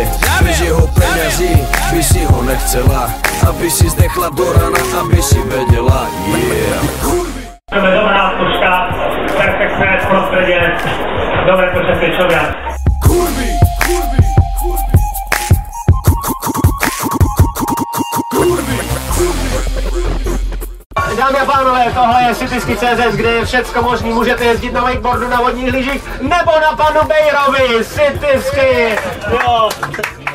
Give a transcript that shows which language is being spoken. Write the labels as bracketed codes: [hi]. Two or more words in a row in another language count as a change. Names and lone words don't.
[sk] Bez jeho peňazí by si ho nechcela, aby si zdechla do rana, aby si vedela, yeah. Dobrá odpočka, perfektné prostredie, dobre počasie, čo viac. Kurvy, kurvy, kurvy. [cs] Dámy a pánové, tohle je Cityský CZ, kde je všecko možný. Můžete jezdit na wakeboardu, na vodních lyžích nebo na panu Bejrovi. Cityský, jo.